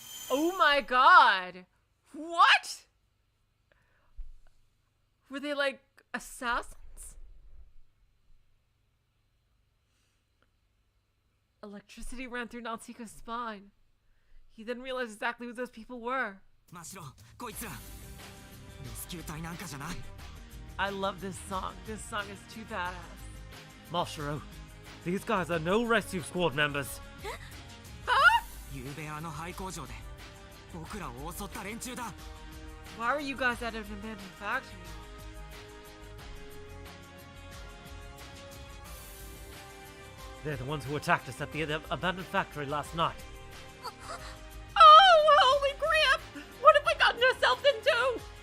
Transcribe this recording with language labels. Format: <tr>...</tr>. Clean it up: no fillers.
<en>Oh my god! What? Were they like assassins? Electricity ran through Natsuko's spine. He then realized exactly who those people were.</en> <ja>Mashiro, こいつら。レスキュー隊なんかじゃない。</ja> <en>I love this song. This song is too badass. Mashiro, these guys are no rescue squad members.</en> <ja>ゆうべあの廃工場で僕らを襲った連中だ。</ja> <en>Why were you guys at an abandoned factory? They're the ones who attacked us at the abandoned factory last night. Oh, holy crap! What have we gotten ourselves into?</en>